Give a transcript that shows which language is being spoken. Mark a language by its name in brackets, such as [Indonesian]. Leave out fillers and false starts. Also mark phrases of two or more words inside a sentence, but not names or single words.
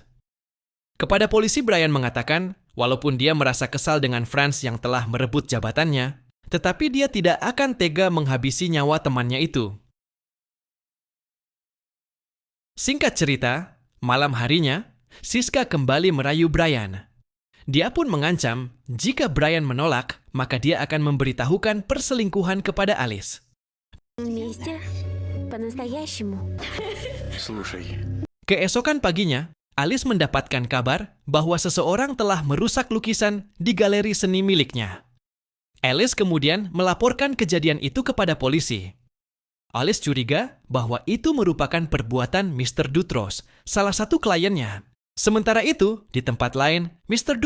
[Indonesian] Kepada polisi, Brian mengatakan, walaupun dia merasa kesal dengan Franz yang telah merebut jabatannya, tetapi dia tidak akan tega menghabisi nyawa temannya itu. Singkat cerita, malam harinya, Siska kembali merayu Brian. Dia pun mengancam jika Brian menolak, maka dia akan memberitahukan perselingkuhan kepada Alice. [Russian] Вместе? По-настоящему. Слушай, [Indonesian] Keesokan paginya, Alice mendapatkan kabar bahwa seseorang telah merusak lukisan di galeri seni miliknya. Alice kemudian melaporkan kejadian itu kepada polisi. Alice curiga bahwa itu merupakan perbuatan Mr. Dutros, salah satu kliennya. Sementara itu, di tempat lain, Mr.